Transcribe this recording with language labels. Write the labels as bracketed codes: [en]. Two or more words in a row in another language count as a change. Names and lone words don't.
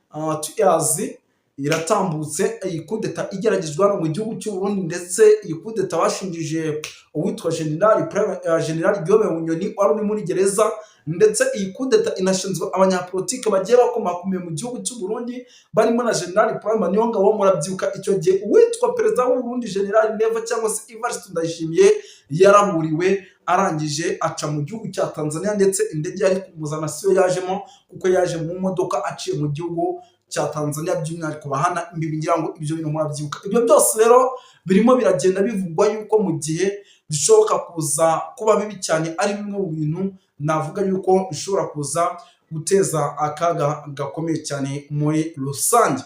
[rw] tuyazi iratambutse, iyi kudeta igeragezwa hano mu gihugu cy'u Burundi, ndetse iyi kudeta bashingije uwitwa General Guillaume Bunyoni wari uri muri gereza, ndetse iyi kudeta inashinzwe abanyapolitike bagiye bakomakomeye mu gihugu cy'u Burundi barimo na General Prime Niyongabo. Murabyibuka icyo gihe uwitwa perezida w'u Burundi General Neva cyangwa se Evariste Ndayishimiye yaraburiwe, arangije aca mu gihugu cya Tanzania, ndetse indege yari kumuzana siyo yajemo kuko yaje mu modoka aciye mu gihugu cya Tanzania by'umwihariko bahana imbibi, ngira ngo ibyo bintu murabyibuka. Ibyo byose rero birimo biragenda bivugwa yuko mu gihe bishoboka kuza kuba bibi cyane, ari bimwe mu bintu navuga yuko bishobora kuza guteza akaga gakomeye cyane muri rusange.